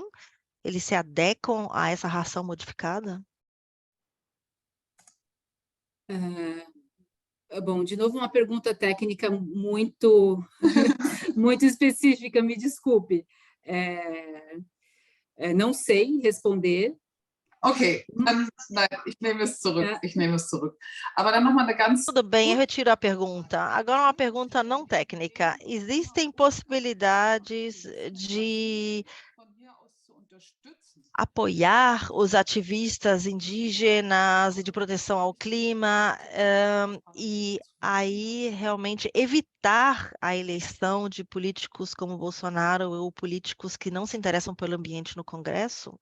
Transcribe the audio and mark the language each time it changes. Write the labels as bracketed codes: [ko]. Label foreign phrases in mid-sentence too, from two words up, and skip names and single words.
[pt] Eles se adequam a essa ração modificada? Bom, de novo, uma pergunta técnica muito, muito específica, me desculpe. Não sei responder. [de] Okay, dann, nein, ich nehme es zurück. Ich nehme es zurück. Aber dann nochmal eine ganz... [pt] Tudo bem, eu retiro a pergunta. Agora uma pergunta não técnica. Existem possibilidades de apoiar os ativistas indígenas e de proteção ao clima e aí realmente evitar a eleição de políticos como Bolsonaro ou políticos que não se interessam pelo ambiente no Congresso?